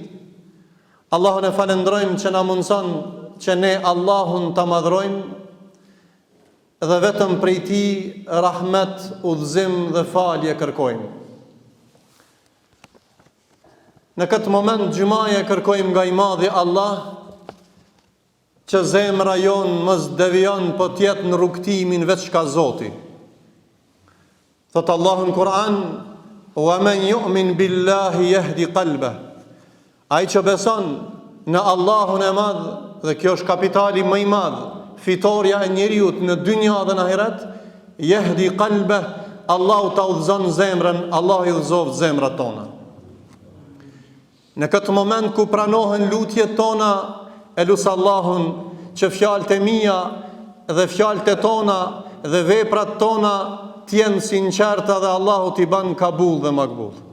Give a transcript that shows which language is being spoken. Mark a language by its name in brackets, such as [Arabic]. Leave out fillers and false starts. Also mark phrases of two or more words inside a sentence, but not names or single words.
[Albanian] Allahun e falenderojmë që na mundson që ne Allahun ta madhrojmë dhe vetëm prej Tij rahmet, udhëzim dhe falje kërkojmë. Në këtë moment gjumaje kërkojmë nga i madhi Allah që zemra jonë mos devion, po tjetë në rrugtimin veç ka Zoti. Thotë Allahu në Kur'an: [Arabic] "ومن يؤمن بالله يهد قلبه." [Albanian] Ai që beson në Allahun e madh, dhe kjo është kapitali më i madh, fitoria e njeriu në dynja dhe në ahiret, [Arabic] يهد قلبه, [Albanian] Allahu ta udhëzon zemrën, Allahu i udhëzon zemrat tona. Në këtë moment ku pranohen lutjet tona, e lusë Allahun që fjalët e mia dhe fjalët e tona dhe veprat tona t'jenë sinqerta dhe Allahu t'i ban kabul dhe makbul.